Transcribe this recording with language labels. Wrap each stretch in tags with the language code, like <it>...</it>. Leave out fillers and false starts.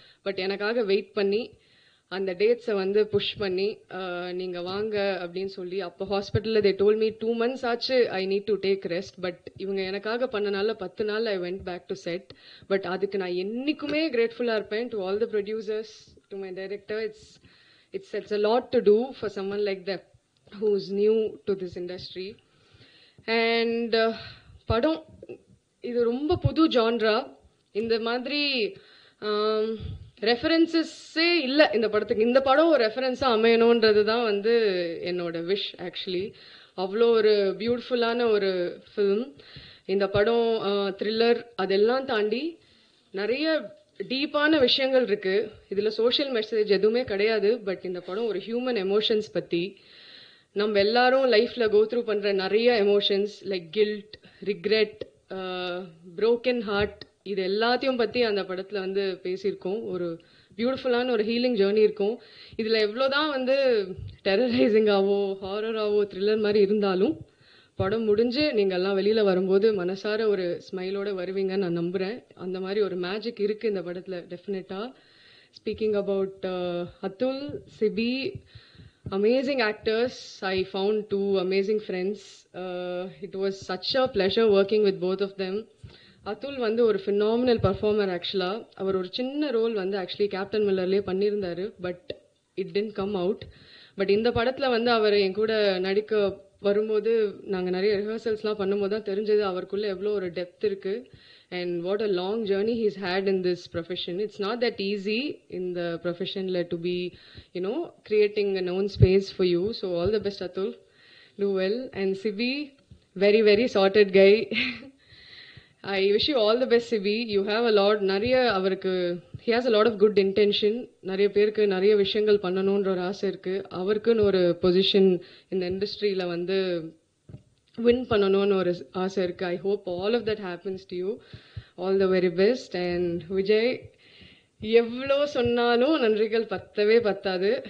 <ta>But எனக்காக wait பண்ணி அந்த டேட்ஸை வந்து புஷ் பண்ணி நீங்கள் வாங்க அப்படின்னு சொல்லி, அப்போ ஹாஸ்பிட்டலில்</ta> <en>they told me 2 months</en> <ta>ஆச்சு</ta> <en>I need to take rest.</en> <ta>But இவங்க எனக்காக பண்ணனால 10 நாள்</ta> <en>I went back to set.</en> <ta>But அதுக்கு நான் என்றைக்குமே கிரேட்ஃபுல்லாக இருப்பேன்.</ta> <en>To all the producers, to my director. It's a lot to do for someone like that who's new to this industry.</en> <ta>And படம் இது ரொம்ப புது ஜான்ரா. இந்த மாதிரி ரெஃபரன்சஸே இல்லை இந்த படத்துக்கு. இந்த படம் ஒரு ரெஃபரன்ஸாக அமையணுன்றது தான் வந்து என்னோட விஷ் ஆக்சுவலி. அவ்வளோ ஒரு பியூட்டிஃபுல்லான ஒரு ஃபில்ம் இந்த படம். த்ரில்லர் அதெல்லாம் தாண்டி நிறைய டீப்பான விஷயங்கள் இருக்கு இதில். சோஷியல் மெசேஜ் எதுவுமே கிடையாது. பட் இந்த படம் ஒரு ஹியூமன் எமோஷன்ஸ் பற்றி, நம்ம எல்லாரும் லைஃப்பில் கோ த்ரூ பண்ணுற நிறைய emotions like guilt, regret, broken heart, இது எல்லாத்தையும் பற்றி அந்த படத்தில் வந்து பேசியிருக்கோம். ஒரு பியூட்டிஃபுல்லான ஒரு ஹீலிங் ஜேர்னி இருக்கும் இதில். எவ்வளோதான் வந்து டெரரைசிங்காவோ ஹாரராகவோ த்ரில்லர் மாதிரி இருந்தாலும் படம் முடிஞ்சு நீங்கள் எல்லாம் வெளியில் வரும்போது மனசார ஒரு ஸ்மைலோடு வருவீங்கன்னு நான் நம்புகிறேன். அந்த மாதிரி ஒரு மேஜிக் இருக்குது இந்த படத்தில் டெஃபினட்டாக.</ta> <en>speaking about</en> <ta>Atul, CP,</ta> <en>amazing actors. I found 2 amazing friends. It was such a pleasure working with both of them.</en> <ta>Atul வந்து ஒரு ஃபினாமினல் பர்ஃபார்மர் ஆக்சுவலாக. அவர் ஒரு சின்ன ரோல் வந்து ஆக்சுவலி கேப்டன் மில்லர்லேயே பண்ணியிருந்தார்.</ta> <en>But it didn't come out.</en> <ta>But இந்த படத்தில் வந்து அவர் என் கூட நடிக்க வரும்போது நாங்கள் நிறைய ரிஹர்சல்ஸ்லாம் பண்ணும்போது தான் தெரிஞ்சது அவருக்குள்ளே எவ்வளோ ஒரு டெப்த் இருக்குது.</ta> <en>And what a long journey he's had in this profession. It's not that easy in the profession to be, creating a known space for you. So all the best, Atul. Do well. And Sibi, very, very sorted guy. I wish you all the best, Sibi. You have a lot, he has a lot of good intention.</en> <ta>நிறைய பேருக்கு நிறைய விஷயங்கள் பண்ணணுன்ற ஒரு ஆசை இருக்குது. அவருக்குன்னு ஒரு பொசிஷன் இந்த இண்டஸ்ட்ரியில் வந்து வின் பண்ணணும்னு ஒரு ஆசை இருக்குது.</ta> <en>I hope all of that happens to you. All the very best.</en> <ta>And Vijay, எவ்வளோ சொன்னாலும் நன்றிகள் பத்தவே பத்தாது.</ta>